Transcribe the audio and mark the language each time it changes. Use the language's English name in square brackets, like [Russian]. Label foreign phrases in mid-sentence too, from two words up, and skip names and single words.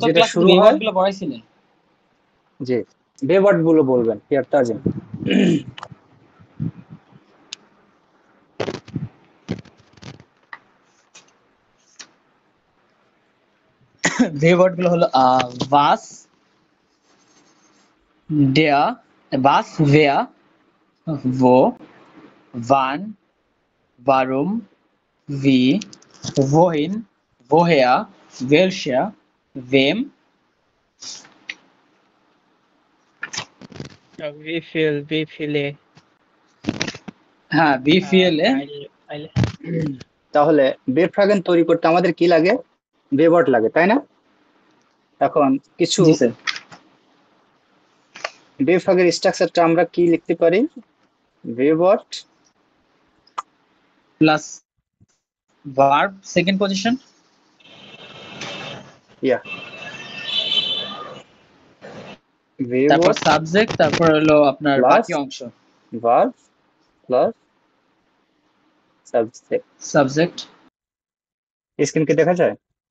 [Bangla] যেটা ক্লাসে তো শুরু হয়, বেওয়ার্ড গুলো পড়াইছিলেন। যে বে ওয়ার্ড গুলো বলবেন হিয়ার তাজিম। বেওয়ার্ড গুলো হলো [German] was, der, was, wer, wo, wann, warum, wie, wohin, woher, welcher, wem, Wie viele? [Bangla] হ্যাঁ [German] wie viele, [Bangla] তাহলে [German] W-Fragen [Bangla] তৈরি করতে আমাদের কি লাগে? বে ওয়ার্ড লাগে, তাই না? এখন কিছু জি স্যার, বে ফ্রাগের স্ট্রাকচারটা আমরা কি লিখতে পারি? বে ওয়ার্ড [English] প্লাস verb second position, [Bangla] ইয়া বে তারপর ওয়ার্ড সাবজেক্ট, তারপর হলো আপনার প্লাস বাকি অংশ ভার্ব প্লাস সাবজেক্ট। সাবজেক্ট। স্ক্রিন কি দেখা যায়?